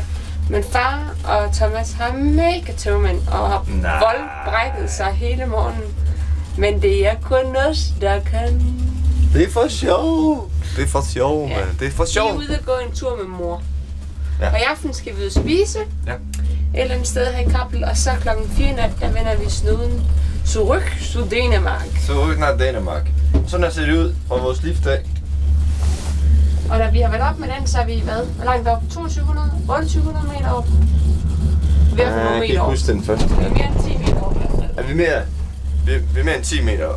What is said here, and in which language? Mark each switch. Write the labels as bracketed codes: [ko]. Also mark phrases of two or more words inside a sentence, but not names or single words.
[da] Men far og Thomas har mega tøvmænd og har voldbrækket sig hele morgenen. Men det er kun os, der kan. Det er for sjov. Det er for sjov, Ja. mand. Det er for Vi sjov. er ude og gå en tur med mor. Ja. Og i aften skal vi ud og spise. Ja. Et eller andet sted her i Kappel. Og så klokken 4 nat, der vender vi snuden [de] zurück zu Dänemark. [da] Så rykker den Danmark. Sådan her ser det ud fra vores liftdag. Og da vi har været op med den, så er vi hvad? Hvor langt op? 2200? 2800 meter op? Vi er for nogle Jeg kan meter ikke op. huske den første. Vi er mere end 10 meter op i hvert fald. Er vi mere? Vi er mere end 10 meter op.